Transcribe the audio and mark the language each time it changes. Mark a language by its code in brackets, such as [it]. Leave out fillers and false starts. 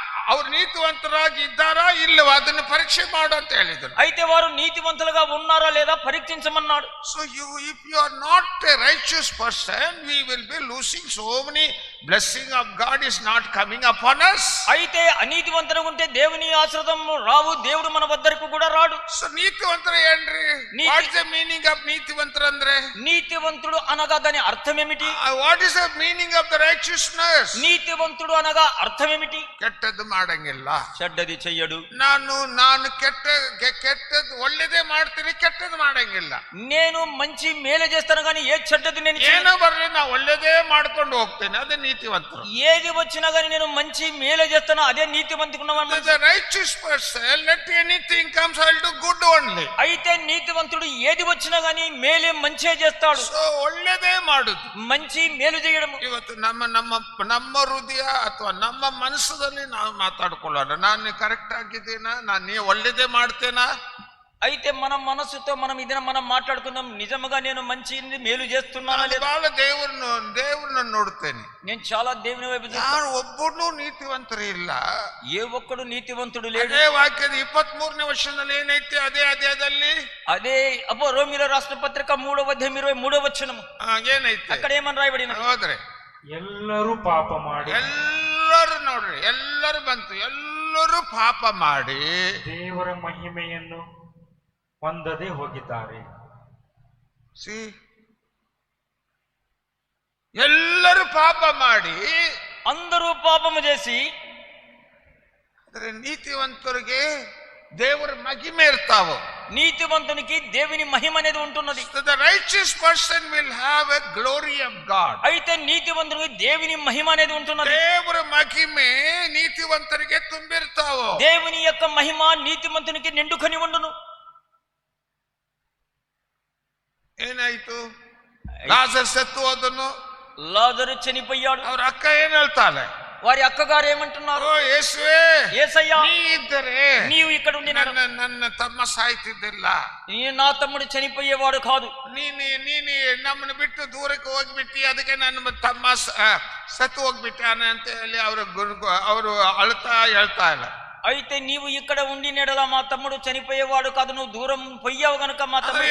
[kn] ಅವರು ನೀತಿವಂತರಾಗಿ ಇದ್ದಾರಾ ಇಲ್ಲವಾ ಅದನ್ನು ಪರೀಕ್ಷೆ ಮಾಡು ಅಂತ ಹೇಳಿದ್ರು. [te] అయితే వారు నీతివంతులుగా ఉన్నారా లేదా పరీక్షించమన్నాడు. [en] So if you are not a righteous person, we will be losing so many blessing of God is not coming upon us. [te] అయితే అనీతివంతులుగా ఉంటే దేవుని ఆశీర్వాదం రావు, దేవుడు మన వద్దకు కూడా రాడు. So నీతివంతుడు ఏంటి? [en] What is the meaning of నీతివంతుడు [kn] ಅಂದ್ರೆ? [te] నీతివంతుడు అనగా దాని అర్థం ఏమిటి? [en] What is the meaning of the righteousness? [te] నీతివంతుడు అనగా అర్థం ఏమిటి? [kn] ಕೆಟ್ಟದ್ದು ಮಾಡಂಗಿಲ್ಲ, [te] చెడ్డది చెయ్యడు. [kn] ನಾನು ಕೆಟ್ಟದ್ದು ಒಳ್ಳೆದೇ ಮಾಡ್ತೀನಿ, ಕೆಟ್ಟದ್ದು ಮಾಡಂಗಿಲ್ಲ. [te] నేను మంచి మేలు చేస్తాను కానీ ఏ చెడ్డది నేను [kn] ಏನೋ ಬರ್ಲಿ ನಾ ಒಳ್ಳೆದೇ ಮಾಡ್ಕೊಂಡು ಹೋಗ್ತೇನೆ, ಅದೇ నీతివంతుడు. [te] ఏది వచ్చినా కానీ నేను మంచి మేలు చేస్తాను, అదే నీతివంతుకున్నాను. [en] The righteous person, let anything comes, I'll do good only. [te] అయితే నీతివంతుడు ఏది వచ్చినా కానీ మేలే మంచిగా చేస్తాడు. [kn] సో ಒಳ್ಳೆದೇ ಮಾಡುದು, [te] మంచి మేలు చేయడం. [kn] ಇವತ್ತು ನಮ್ಮ ಹೃದಯ ಅಥವಾ ನಮ್ಮ ಮನಸ್ಸಲ್ಲಿ ನಾವು ಮಾತಾಡ್ಕೊಳ್ಳೋಣ, ನಾನು ಕರೆಕ್ಟ್ ಆಗಿದ್ದೀನಾ, ನಾನು ಒಳ್ಳೆದೇ ಮಾಡ್ತೇನಾ? [te] అయితే మన మనసుతో మనం ఇది మనం మాట్లాడుకుందాం, నిజంగా నేను మంచి మేలు చేస్తున్నానా లేదా? బాగా దేవుడిని [kn] ನೋಡ್ತೇನೆ. [te] నేను చాలా దేవుని వైపు చూస్తాను. [kn] ಒಬ್ಬನು ನೀತಿವಂತರು ಇಲ್ಲ, [te] ఏ ఒక్కడు నీతివంతుడు లేడు. [kn] ಅದೇ ವಾಕ್ಯದ 23ನೇ ವಚನದಲ್ಲಿ ಏನೈತೆ ಅದೇ [te] అదే రోమీయుల రాసిన పత్రిక 3వ అధ్యాయం 23వ వచనం [kn] ಏನೈತೆ? [te] అక్కడ ఏమని రాయబడినది? [kn] ಹೋದ್ರೆ ಎಲ್ಲರೂ ಪಾಪ ಮಾಡಿ, ಎಲ್ಲರೂ ನೋಡ್ರಿ, ಎಲ್ಲರೂ ಬಂತು, ಎಲ್ಲರೂ ಪಾಪ ಮಾಡಿ ದೇವರ ಮಹಿಮೆಯನ್ನು ಹೊಂದದೆ ಹೋಗಿದ್ದಾರೆ. ಸಿ ಎಲ್ಲರೂ పాప ಮಾಡಿ [te] అందరూ పాపము చేసి [kn] ಆದರೆ నీతివంతుರಿಗೆ ದೇವರ ಮಹಿಮೆ ಇರ್ತಾವ. [te] నీతివంతునికి దేవుని మహిమ అనేది ఉంటున్నది. [en] So the righteous person will have a glory of God. [te] అయితే నీతివంతునికి దేవుని మహిమ అనేది ఉంటున్నది. [kn] ದೇವರ ಮಹಿಮೆ ನೀತಿವಂತರಿಗೆ ತುಂಬಿರ್ತಾವ. [te] దేవుని యొక్క మహిమ నీతివంతునికి నిండుకొని ఉండును. [kn] ಏನಾಯ್ತು? ಲಾಜರ್ ಸತ್ತು ಹೋದನು, [te] లాజరు చనిపోయాడు. [kn] ಅವ್ರ ಅಕ್ಕ ಏನ್ ಹೇಳ್ತಾಳೆ? [te] వారి అక్కగారు ఏమంటున్నారు? [kn] ಓ ಯೇಸುವೇ, [te] యేసయ్యా, [kn] ನೀ ಇದ್ದರೆ [te] నీవు ఇక్కడ ఉండి [kn] ನನ್ನ ತಮ್ಮ ಸಾಯ್ತಿದ್ದಿಲ್ಲ, [te] నా తమ్ముడు చనిపోయేవాడు కాదు. [kn] ನೀನು ನಮ್ಮನ್ನು ಬಿಟ್ಟು ದೂರಕ್ಕೆ ಹೋಗ್ಬಿಟ್ಟಿ, ಅದಕ್ಕೆ ನನ್ನ ತಮ್ಮ ಸತ್ತು ಹೋಗ್ಬಿಟ್ಟಾನೆ ಅಂತ ಹೇಳಿ ಅವರು ಅಳ್ತಾ ಹೇಳ್ತಾ ಇಲ್ಲ. [te] అయితే నీవు ఇక్కడ ఉండి నెడల మా తమ్ముడు చనిపోయేవాడు కాదు, నువ్వు దూరం పోయావు గనుక మా తమ్ముడు